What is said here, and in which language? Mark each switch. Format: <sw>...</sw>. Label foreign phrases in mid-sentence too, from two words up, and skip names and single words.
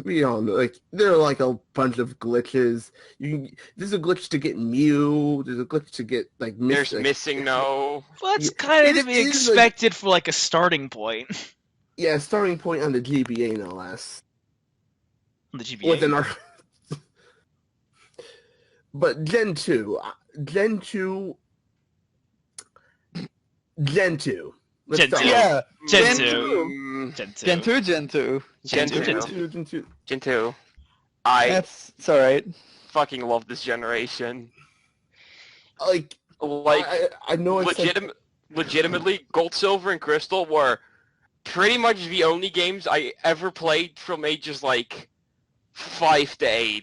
<en>We all know, there are like a bunch of glitches. There's a glitch to get Mew. There's a glitch to get There's missing no. Well, that's Yeah, kind of it to be is, like- expected for like a starting point. Yeah, starting point on the GBA no less. On the GBA. With an But Gen 2. Gen 2. Let's Gen start. 2. Yeah. Gen Gen 2. Mm, Gen 2. Gen 2, Gen 2. Gen Gen 2. Gen 2. Gen 2. I It's alright. fucking love this generation. Like, Like, I know I've said... legitimately, Gold, Silver, and Crystal were pretty much the only games I ever played from ages, like, 5 to 8.</en>